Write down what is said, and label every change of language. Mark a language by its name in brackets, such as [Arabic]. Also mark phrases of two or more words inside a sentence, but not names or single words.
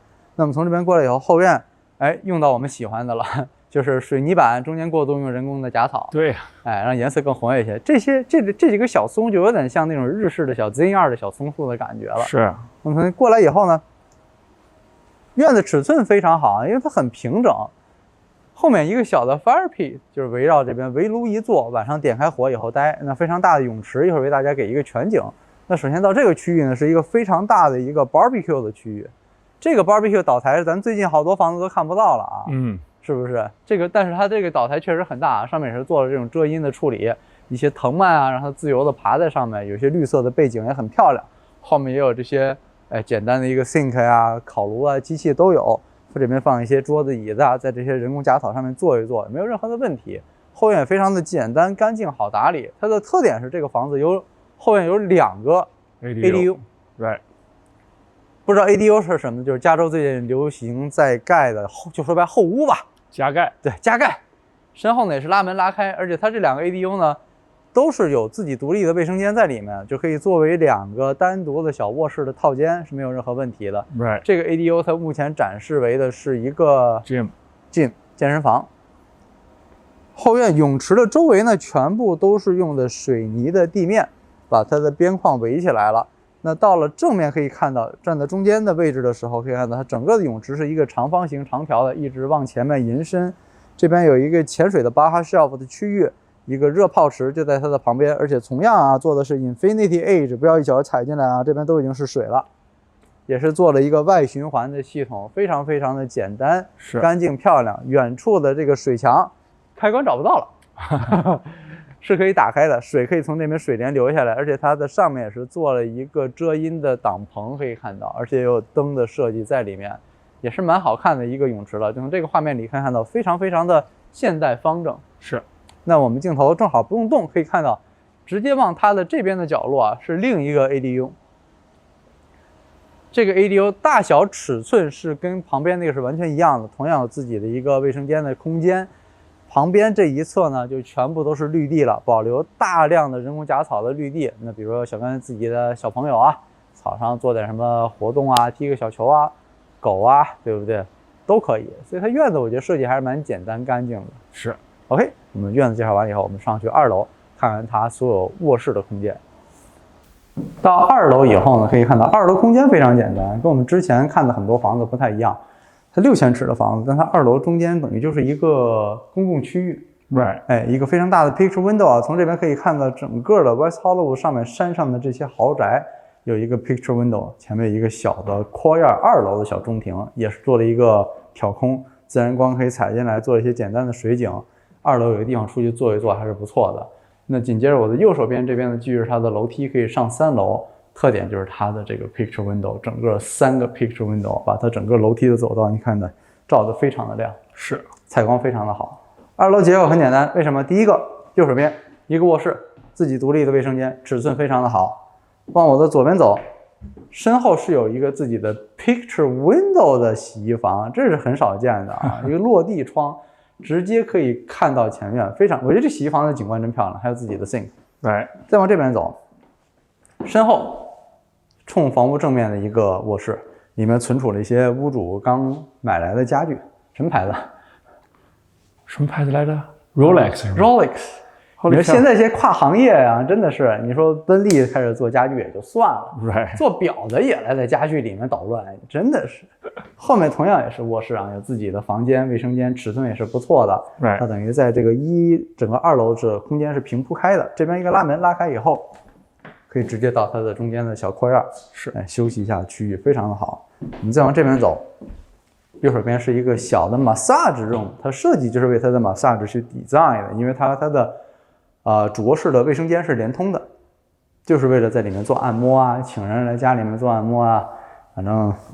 [Chinese] 那麼從這邊過來以後，後院，哎，用到我們喜歡的了，就是水泥板中間過渡用人工的假草。對，哎，讓顏色更活躍一些。這幾個小松就有點像那種日式的小 Z2 的小松樹的感覺了。是。我們過來以後呢，院子尺寸非常好，因为它很平整。後面一個小的 [English] fire pit [Chinese] 就是圍繞這邊圍爐一坐，晚上點開火以後待。那非常大的泳池，一會兒為大家給一個全景。那首先到這個區域呢，是一個非常大的一個 barbecue 的區域。這個 barbecue 島台是咱最近好多房子都看不到了啊，是不是？但是它這個島台確實很大，上面也是做了這種遮陰的處理，一些藤蔓啊，讓它自由的爬在上面，有些綠色的背景也很漂亮。後面也有這些簡單的一個 sink 呀、烤爐啊、機器都有。這邊放一些桌子椅子啊，在這些人工假草上面坐一坐，沒有任何的問題。後院也非常的簡單乾淨好打理。它的特點是這個房子後院有2個 ADU， right。不知道 ADU 是什麼，就是加州最近流行在蓋的，就說白後屋吧，加蓋。對，加蓋。身後呢也是拉門拉開，而且它這2個 ADU 呢都是有自己獨立的衛生間在裡面，就可以作為2個單獨的小臥室的套間，是沒有任何問題的。 Right。這個 ADU 它目前展示為的是一個 gym 健身房。後院泳池的周圍呢，全部都是用的水泥的地面，把它的邊框圍起來了。那到了正面可以看到，站在中間的位置的時候，可以看到它整個的泳池是一個長方形長條的，一直往前面延伸。這邊有一個潛水的 [English] Baja Shelf [Chinese] 的區域。一個熱泡池就在它的旁邊，而且同樣啊，做的是 [English] Infinity Edge， [Chinese] 不要一腳踩進來啊，這邊都已經是水了，也是做了一個外循環的系統，非常非常的簡單，乾淨漂亮。遠處的這個水牆開關找不到了，是可以打開的，水可以從那邊水簾流下來，而且它的上面也是做了一個遮陰的擋棚，可以看到，而且也有燈的設計在裡面，也是蠻好看的一個泳池了。就從這個畫面裡可以看到，非常非常的現代方正。是。那我們鏡頭正好不用動，可以看到，直接往它的這邊的角落啊，是另一個 ADU。這個 ADU 大小尺寸是跟旁邊那個是完全一樣的，同樣有自己的一個衛生間的空間。旁邊這一側呢，就全部都是綠地了，保留大量的人工假草的綠地。那比如說小剛自己的小朋友啊，草上做點什麼活動啊，踢個小球啊，狗啊，對不對？都可以。所以它院子我覺得設計還是蠻簡單乾淨的。是。 OK， 我們院子介紹完以後，我們上去2樓看看它所有臥室的空間。到2樓以後呢，可以看到2樓空間非常簡單，跟我們之前看的很多房子不太一樣。它6000尺的房子，但它2樓中間等於就是一個公共區域。 Right，哎，一個非常大的 [English] picture window [Chinese] 啊，從這邊可以看到整個的 West Hollywood 上面山上的這些豪宅，有一個 [English] picture window， [Chinese] 前面有一個小的 courtyard 2樓的小中庭，也是做了一個挑空，自然光可以採進來，做一些簡單的水景。2樓有個地方出去坐一坐還是不錯的。那緊接着我的右手邊這邊呢，繼續是它的樓梯，可以上3樓。特點就是它的這個 [English] picture window， [Chinese] 整個3個 [English] picture window， [Chinese] 把它整個樓梯的走道，你看的照得非常的亮，是採光非常的好。2 樓結構很簡單，為什麼？第一個右手邊一個臥室，自己獨立的衛生間，尺寸非常的好。往我的左邊走，身後是有一個自己的 [English] picture window [Chinese] 的洗衣房，這是很少見的啊，一個落地窗。直接可以看到前面，非常，我覺得這洗衣房的景觀真漂亮，還有自己的 sink。對，再往這邊走，身後衝房屋正面的一個臥室，裡面存儲了一些屋主剛買來的家具，什麼牌子？什麼牌子來着 ？Rolex。 Rolex。你說現在這些跨行業啊，真的是，你說奔利開始做家具也就算了， Right，做表的也来在家具裡面搗亂，真的是。後面同樣也是臥室啊，有自己的房間、衛生間，尺寸也是不錯的。 Right，它等於在這個整個2樓这空間是平鋪開的，這邊一個拉門拉開以後，可以直接到它的中間的小courtyard，是休息一下的區域，非常的好。我們再往這邊走，右手邊是一個小的 [English] massage room， [Chinese] 它設計就是為它的 massage 去 design 的，因為它的主臥室的衛生間是連通的，就是為了在裡面做按摩啊，請人來家裡面做按摩啊，反正